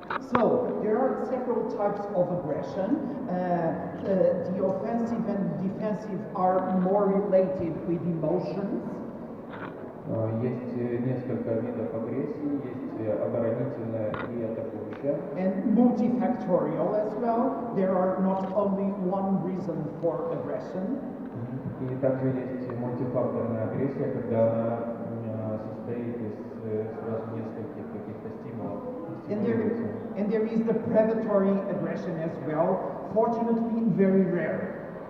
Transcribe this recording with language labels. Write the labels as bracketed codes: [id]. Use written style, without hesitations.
[en] So, there are several types of aggression. The offensive and defensive are more related with emotions. [ru] Есть несколько видов агрессии, есть оборонительная и атакующая. [en] And multifactorial as well. There are not only one reason for aggression. [ru] И также есть мультифакторная агрессия, когда она состоит из сразу нескольких каких-то стимулов. [en] And there is the predatory aggression as well, fortunately very rare.